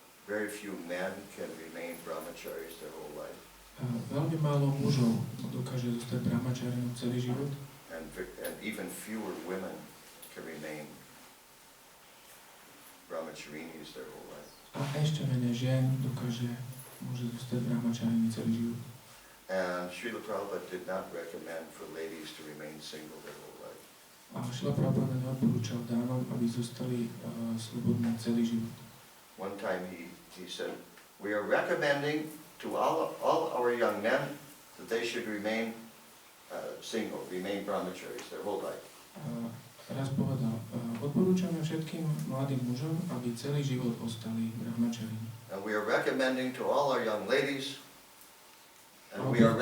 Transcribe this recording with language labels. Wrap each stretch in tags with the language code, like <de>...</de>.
<en>Very few men can remain brahmacharis their whole life.</en> <sk>Veľmi málo mužov dokáže zostať brahmačarinom celý život.</sk> <en>And even fewer women can remain brahmacharinis their whole life.</en> <sk>A ešte menej žien môže zostať brahmačarini celý život.</sk> <en>And Srila Prabhupada did not recommend for ladies to remain single their whole life.</en> <sk>A Srila Prabhupada neodporúčal dámam, aby zostali slobodné celý život.</sk> <en>One time he said, we are recommending to all our young men that they should remain single, remain brahmacharis their whole life.</en> <sk>Raz povedal, odporúčame všetkým mladým mužom, aby celý život ostali brahmačarini.</sk> <en>And we are recommending to all our young ladies, hello,</en>